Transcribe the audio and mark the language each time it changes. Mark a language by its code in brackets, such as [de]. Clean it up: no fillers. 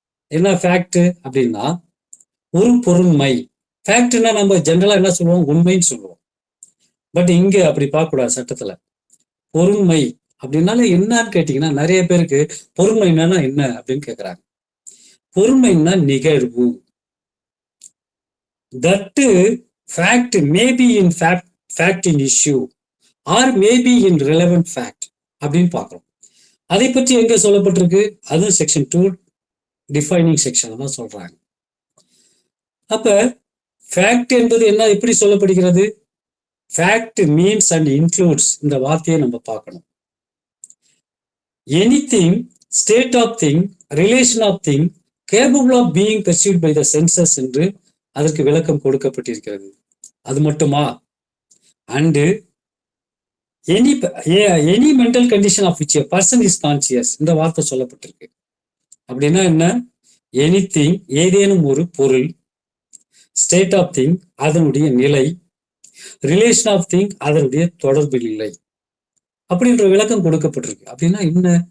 [ta] என்ன ஃபேக்ட் அப்படின்னா, ஒரு பொருண்மை. ஃபேக்ட்னா நம்ம ஜென்ரலா என்ன சொல்லுவோம், உண்மைன்னு சொல்லுவோம். பட் இங்க அப்படி பார்க்கக்கூடாது சட்டத்துல. பொருண்மை அப்படின்னால என்னன்னு கேட்டீங்கன்னா, நிறைய பேருக்கு பொறுமைன்னா என்ன அப்படின்னு கேட்குறாங்க. பொறுமைன்னா நிகழ்வு. [en] that fact may be in fact in issue or may be in relevant fact [ta] அப்படின்னு பார்க்கிறோம். அதை பற்றி எங்க சொல்லப்பட்டிருக்கு, அது செக்ஷன் 2 டிஃபைனிங் செக்ஷன் தான் சொல்றாங்க. அப்ப ஃபேக்ட் என்பது என்ன, எப்படி சொல்லப்படுகிறது? [en] fact means and includes, [ta] இந்த வார்த்தையை நம்ம பார்க்கணும். [en] anything, state of thing, relation of thing capable of being perceived by the senses [ta] என்று அதற்கு விளக்கம் கொடுக்கப்பட்டிருக்கிறது. அது மட்டுமா? [en] and any mental condition of which a person is conscious, [ta] இந்த வார்த்தை சொல்லப்பட்டிருக்கு. அப்படின்னா என்ன? எனிதிங், ஏதேனும் ஒரு பொருள், [en] state of thing, [ta] அதனுடைய நிலை, [en] relation of thing, [ta] அதனுடைய தொடர்பு நிலை, அப்படின்ற விளக்கம் கொடுக்கப்பட்டிருக்கு. அப்படின்னா என்ன?